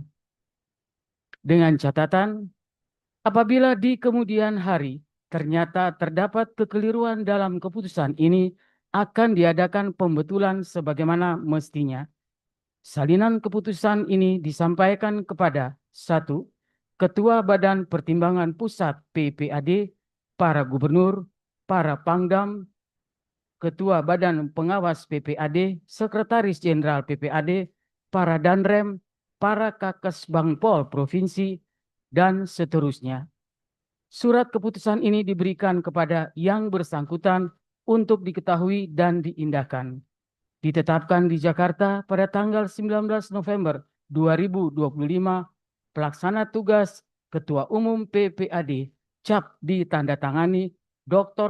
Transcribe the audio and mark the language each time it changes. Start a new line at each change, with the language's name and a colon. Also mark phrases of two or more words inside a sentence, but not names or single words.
Indonesian: Dengan catatan, apabila di kemudian hari ternyata terdapat kekeliruan dalam keputusan ini, akan diadakan pembetulan sebagaimana mestinya. Salinan keputusan ini disampaikan kepada 1. Ketua Badan Pertimbangan Pusat PPAD, para gubernur, para pangdam, Ketua Badan Pengawas PPAD, Sekretaris Jenderal PPAD, para danrem, para kakes Bangpol Provinsi, dan seterusnya. Surat keputusan ini diberikan kepada yang bersangkutan untuk diketahui dan diindahkan. Ditetapkan di Jakarta pada tanggal 19 November 2025, pelaksana tugas Ketua Umum PPAD cap ditandatangani Dr.